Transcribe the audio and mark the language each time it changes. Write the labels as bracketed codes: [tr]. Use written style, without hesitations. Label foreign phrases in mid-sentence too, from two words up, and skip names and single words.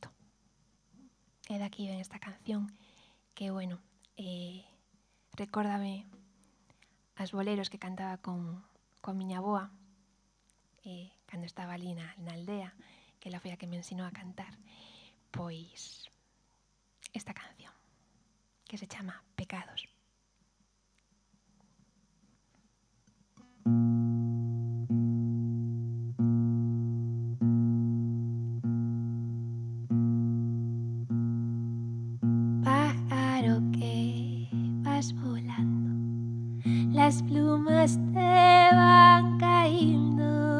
[gl] E daqui ven esta canción que, bueno, recórdame as boleros que cantaba con miña avoa cando estaba ali na aldea, que ela foi a que me ensinou a cantar, pois esta canción que se chama Pecados. [es] Pájaro que vas volando, las plumas te van cayendo.